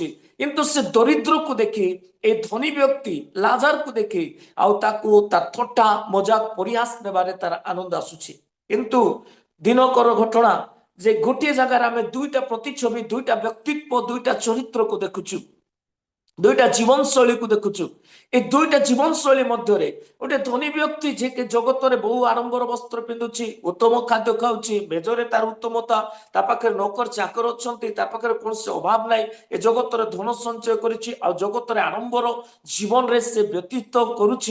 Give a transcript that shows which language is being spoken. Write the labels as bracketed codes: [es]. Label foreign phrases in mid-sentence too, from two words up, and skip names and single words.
[or] କିନ୍ତୁ ସେ ଦରିଦ୍ରକୁ ଦେଖି, ଏ ଧନୀ ବ୍ୟକ୍ତି ଲାଜାରକୁ ଦେଖି ଆଉ ତାକୁ ତା ଥଟ୍ଟା ମଜାକ ପରିହାସ ନେବାରେ ତାର ଆନନ୍ଦ ଆସୁଛି। କିନ୍ତୁ ଦିନକର ଘଟଣା ଯେ ଗୋଟିଏ ଜାଗାରେ ଆମେ ଦୁଇଟା ପ୍ରତିଛବି, ଦୁଇଟା ବ୍ୟକ୍ତିତ୍ୱ, ଦୁଇଟା ଚରିତ୍ରକୁ ଦେଖୁଛୁ, ଦୁଇଟା ଜୀବନ ଶୈଳୀକୁ ଦେଖୁଛୁ। ଏହି ଦୁଇଟା ଜୀବନ ଶୈଳୀ ମଧ୍ୟରେ ଗୋଟେ ଧନୀ ବ୍ୟକ୍ତି ଯିଏକି ଜଗତରେ ବହୁ ଆଡମ୍ବର ବସ୍ତ୍ର ପିନ୍ଧୁଛି, ଉତ୍ତମ ଖାଦ୍ୟ ଖାଉଛି, ମେଜରେ ତାର ଉତ୍ତମତା, ତା ପାଖରେ ନୌକର ଚାକର ଅଛନ୍ତି, ତା ପାଖରେ କୌଣସି ଅଭାବ ନାହିଁ, ଏ ଜଗତରେ ଧନ ସଞ୍ଚୟ କରିଛି, ଆଉ ଜଗତରେ ଆଡମ୍ବର ଜୀବନରେ ସେ ବ୍ୟତୀତ କରୁଛି।